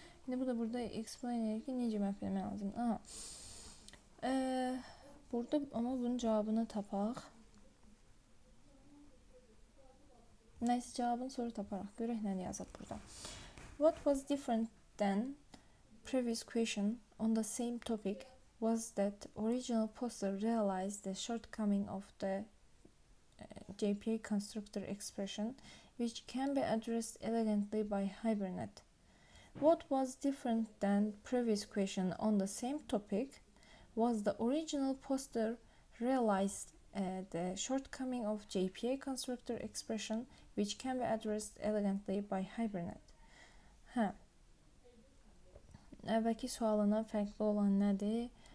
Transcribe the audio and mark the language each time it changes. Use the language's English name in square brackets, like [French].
[Azerbaijani] Şimdi bu da burada explain edir ki, necə map eləmək lazım. Burada ama bunun cevabını tapaq. Neyse, cevabını sonra taparaq. Görək nə yazıb burada. [English] What was different than previous question on the same topic was that original poster realized the shortcoming of the JPA constructor expression, which can be addressed elegantly by Hibernate. What was different than previous question on the same topic was the original poster realized the shortcoming of JPA constructor expression which can be addressed elegantly by Hibernate. [Azerbaijani] Əvvəlki sualına fərqli olan nədir?